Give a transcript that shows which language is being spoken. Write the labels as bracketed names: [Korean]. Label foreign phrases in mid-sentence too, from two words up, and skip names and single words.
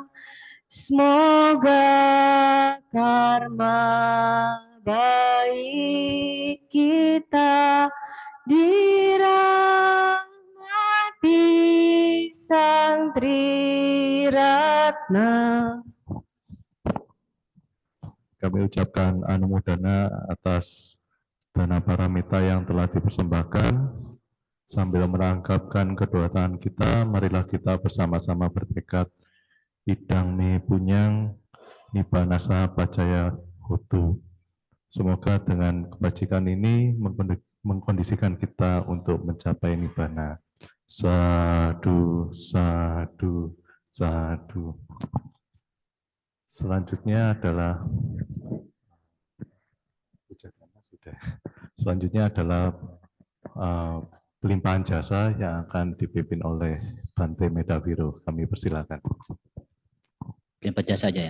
[Indonesian] Semoga karma baik kita dirahmati Sang Triratna. Kami ucapkan anumodana atas dana paramita yang telah dipersembahkan. Sambil merangkapkan kedua tangan kita, marilah kita bersama-sama bertekad [Pali] idang mi punyang nibanasa pacaya hutu. [Indonesian] Semoga dengan kebajikan ini mengkondisikan kita untuk mencapai nibbana. [Pali] Sadu, sadu, sadu. [Indonesian] Selanjutnya adalah pelimpahan jasa yang akan dipimpin oleh Bante Medawiro. Kami persilakan. Pelimpahan jasa aja ya.